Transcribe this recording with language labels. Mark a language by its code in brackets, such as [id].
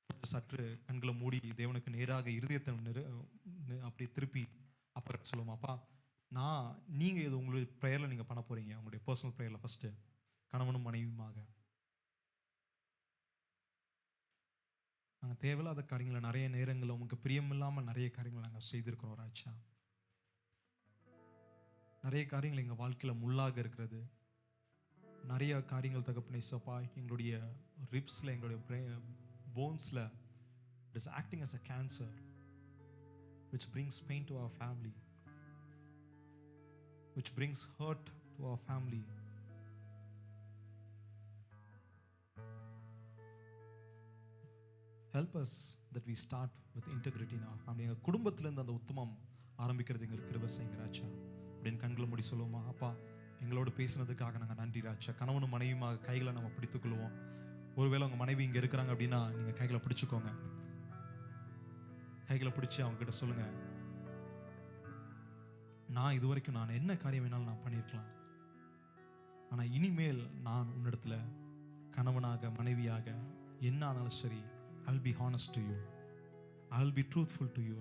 [ta] சற்று கண்களை மூடி தேவனுக்கு நேராக இருதயத்தை அப்படி திருப்பி அப்புறம் சொல்லுவோம், அப்பா நீங்கள் இது உங்களுடைய ப்ரேயரில் நீங்கள் பண்ண போறீங்க, உங்களுடைய பர்சனல் ப்ரேயரில் ஃபர்ஸ்ட் கணவனும் மனைவியுமாக. நாங்கள் தேவையில்லாத காரியங்களை நிறைய நேரங்களில் உங்களுக்கு பிரியமில்லாமல் நிறைய காரியங்களை நாங்கள் செய்திருக்கிறோம் ராஜா. நிறைய காரியங்கள் எங்கள் வாழ்க்கையில் முள்ளாக இருக்கிறது. நிறைய காரியங்கள் தகப்பனே சப்பா, எங்களுடைய ரிப்ஸில், எங்களுடைய போன்ஸில் [en] it is acting as a cancer which brings pain to our family, which brings hurt to our family. Help us that we start with integrity in our family. [ta] எங்கள் குடும்பத்திலேருந்து அந்த உத்தமம் ஆரம்பிக்கிறது எங்களுக்கு கிருபை செய்யுங்க ராஜா. அப்படின்னு கண்களை மூடி சொல்லுவோமா? அப்பா, எங்களோடு பேசினதுக்காக நாங்கள் நன்றி ராஜா. கணவனும் மனைவியுமாக கைகளை நம்ம பிடித்துக்கொள்வோம். ஒருவேளை உங்கள் மனைவி இங்கே இருக்கிறாங்க அப்படின்னா நீங்கள் கைகளை பிடிச்சிக்கோங்க. கைகளை பிடிச்சி அவங்க கிட்ட சொல்லுங்க, நான் இதுவரைக்கும் நான் என்ன காரியம் வேணாலும் நான் பண்ணியிருக்கலாம், ஆனால் இனிமேல் நான் உன்னிடத்துல கணவனாக மனைவியாக என்ன ஆனாலும் சரி, [en] I will be honest to you, [ta] I will be truthful to you.